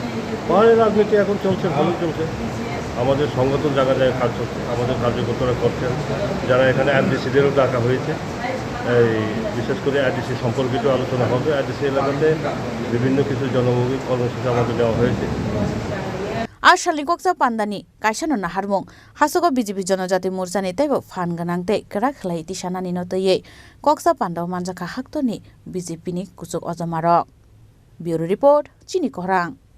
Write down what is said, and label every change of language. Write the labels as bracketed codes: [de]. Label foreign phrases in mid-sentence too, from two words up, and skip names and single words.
[bn] পাহাড়ের রাজনীতি এখন চলছে, ভালো চলছে, আমাদের সংগঠন জায়গায় কাজ চলছে, আমাদের কার্যকর্তারা করছেন, যারা এখানে এনডিসিদেরও ডাকা হয়েছে, এই বিশেষ করে এনডিসি সম্পর্কিত আলোচনা হবে। এনডিসি এলাকাতে বিভিন্ন কিছু জনমুখী কর্মসূচি আমাদের দেওয়া হয়েছে। [trp] Ashalni koksa pandani kaisano naharmong hasogo BJP jonojati morcha ni tebo fan ganangte kra khlai tisanani no toye koksa pandao manjaka haktoni BJP ni kusuk ojamarok [en] bureau report [trp] chini korang